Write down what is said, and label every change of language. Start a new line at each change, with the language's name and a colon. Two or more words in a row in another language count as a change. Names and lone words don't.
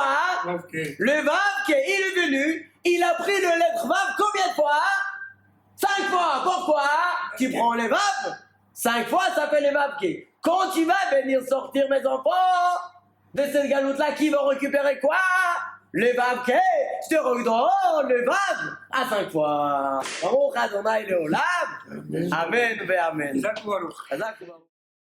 French: Le Vav, il est venu, il a pris le lettre Vav combien de fois? 5 fois. Pourquoi? Tu prends les Vav, 5 fois ça fait les Vav. Quand tu vas venir sortir mes enfants de cette galoute-là, qui vont récupérer quoi? Le Vav, je te redonne le Vav à 5 fois.
Hebrew: ברוך אדוני לעולם. אמן ואמן. זק ברוך. חזק וברוך.